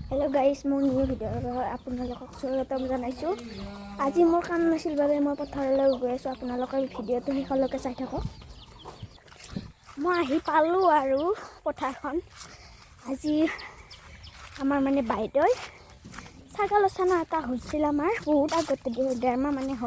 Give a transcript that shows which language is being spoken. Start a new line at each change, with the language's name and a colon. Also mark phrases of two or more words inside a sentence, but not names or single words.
English: hello guys
Assamese: মোৰ
English: new video
Assamese: আপোনালোকক স্বাগতম জনাইছো। আজি মোৰ কাম নাছিল বাবে মই পথাৰলৈ গৈ আছো। আপোনালোকে ভিডিওটো শেষলৈকে চাই থাকক। মই আহি পালো আৰু পথাৰখন। আজি আমাৰ মানে বাইদেউ ছাগলছনা এটা হৈছিল আমাৰ বহুত আগতে ডেৰমাহ মানে হ'ল।